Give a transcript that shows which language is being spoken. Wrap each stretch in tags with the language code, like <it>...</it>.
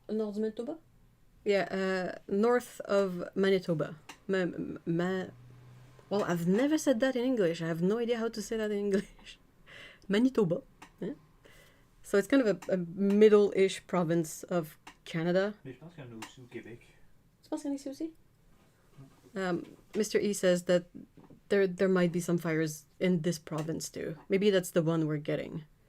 <en>North Manitoba? Yeah, north of Manitoba. Well, I've never said that in English. I have no idea how to say that in English. Manitoba. Yeah. So it's kind of a middle-ish province of Canada.</en> <fr>Mais je pense qu'il y en a aussi au Québec. Tu penses qu'il y en a ici aussi?</fr> <en>Mr. E says that there might be some fires in this province too. Maybe that's the one we're getting.</en>